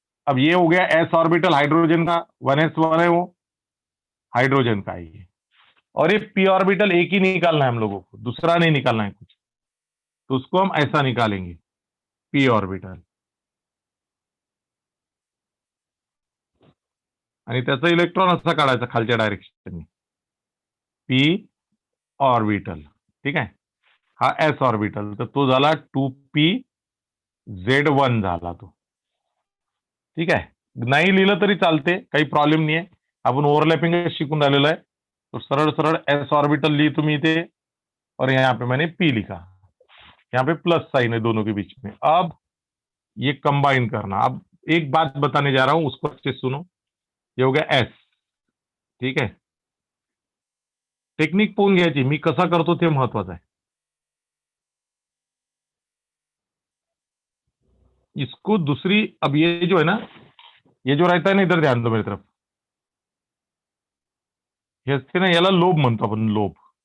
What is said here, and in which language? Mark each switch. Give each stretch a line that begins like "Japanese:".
Hindi: अब ये हो गया एस ऑर्बिटल हाइड्रोजन का, 1s1 है वो हाइड्रोजन का ये. और ये पी ऑर्बिटल एक ही निकालना है हम लोगों को, दूसरा नहीं निकालना है कुछ. तो उसको हम ऐसा निकालेंगे, पी ऑर्बिटल.
Marathi: आणि त्याचा इलेक्ट्रॉन असा काढायचा खालच्या डायरेक्शनने, पी ऑर्बिटल. ठीक आहे, हा एस ऑर्बिटल, तर तो झाला 2pz1 झाला तो. ठीक आहे, नाही लिहिलं तरी चालते, काही प्रॉब्लेम नाही आहे. आपण ओव्हरलॅपिंग शिकून राहिलेलो आहे. तो सरळ सरळ एस ऑर्बिटल ली तुम्ही इथे,
Hindi: और यहाँ पे मैंने पी लिखा. यहाँ पे प्लस साइन है दोनों के बीच में. अब ये कंबाइन करना। अब एक बात बताने जा रहा हूं, उसको अच्छे से सुनो। ये हो गया एस,
Marathi: ठीक आहे। टेक्निक पाहून घ्यायची, मी कसा करतो ते महत्वाचं आहे।
Hindi: इसको दूसरी, अब ये जो है ना, ये जो रहता है ना, इधर ध्यान दो मेरी तरफ,
Marathi: हे असते ना, याला लोब म्हणतो आपण, लोब।